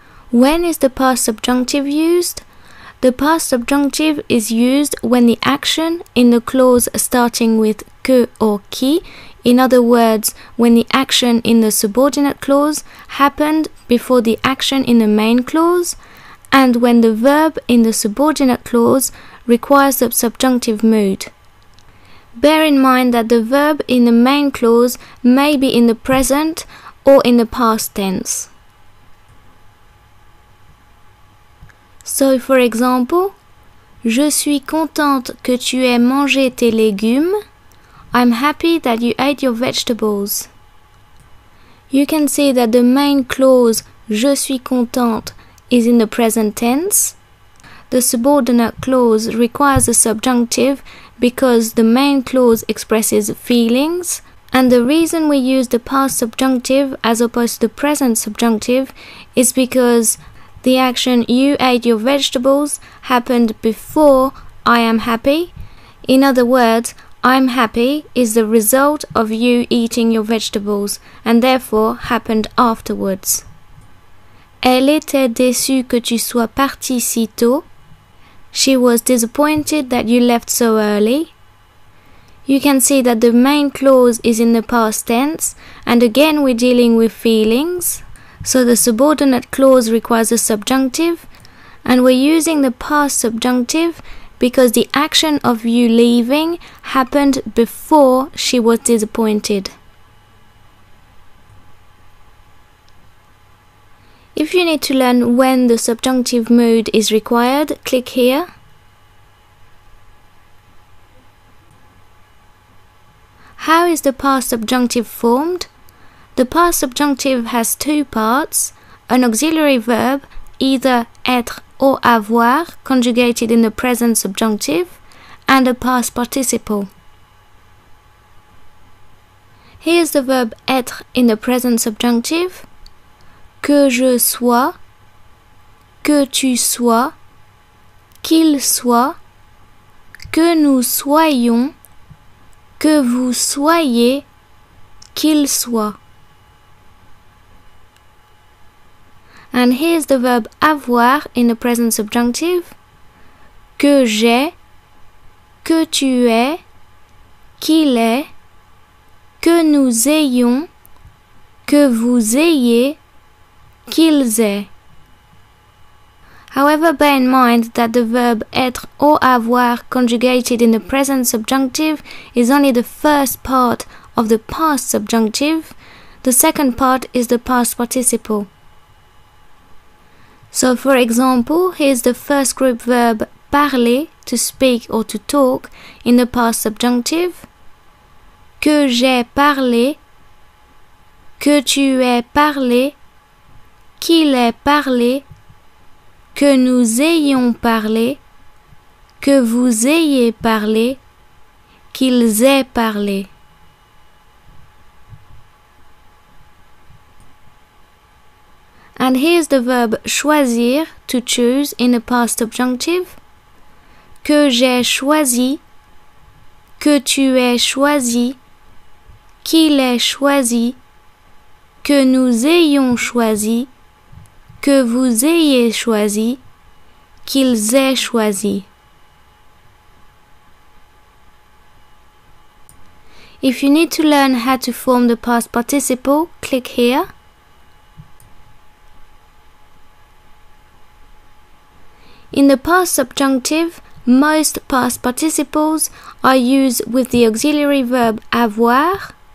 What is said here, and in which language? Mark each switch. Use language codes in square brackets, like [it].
[en] When is the past subjunctive used? The past subjunctive is used when the action in the clause starting with que or qui, in other words, when the action in the subordinate clause happened before the action in the main clause, and when the verb in the subordinate clause requires the subjunctive mood. Bear in mind that the verb in the main clause may be in the present or in the past tense. So, for example, [fr] Je suis contente que tu aies mangé tes légumes. [en] I'm happy that you ate your vegetables. You can see that the main clause [fr] Je suis contente [en] is in the present tense. The subordinate clause requires a subjunctive because the main clause expresses feelings, and the reason we use the past subjunctive as opposed to the present subjunctive is because the action you ate your vegetables happened before I am happy. In other words, I'm happy is the result of you eating your vegetables and therefore happened afterwards. [fr] Elle était déçue que tu sois parti si tôt. [en] She was disappointed that you left so early. You can see that the main clause is in the past tense, and again we're dealing with feelings. So the subordinate clause requires a subjunctive, and we're using the past subjunctive because the action of you leaving happened before she was disappointed. If you need to learn when the subjunctive mood is required, click here. How is the past subjunctive formed? The past subjunctive has two parts, an auxiliary verb, either être or avoir, conjugated in the present subjunctive, and a past participle. Here's the verb être in the present subjunctive. [fr] Que je sois, que tu sois, qu'il soit, que nous soyons, que vous soyez, qu'il soit. [en] And here's the verb avoir in the present subjunctive. [fr] Que j'ai, que tu aies, qu'il est, que nous ayons, que vous ayez, qu'ils aient. [en] However, bear in mind that the verb être or avoir conjugated in the present subjunctive is only the first part of the past subjunctive. The second part is the past participle. So, for example, here's the first group verb parler, to speak or to talk, in the past subjunctive. [fr] Que j'ai parlé, que tu aies parlé, qu'il ait parlé, que nous ayons parlé, que vous ayez parlé, qu'ils aient parlé. [en] And here's the verb choisir, to choose, in the past subjunctive. [fr] Que j'ai choisi, que tu aies choisi, qu'il ait choisi, que nous ayons choisi, que vous ayez choisi, qu'ils aient choisi. [en] If you need to learn how to form the past participle, click here. In the past subjunctive, most past participles are used with the auxiliary verb avoir.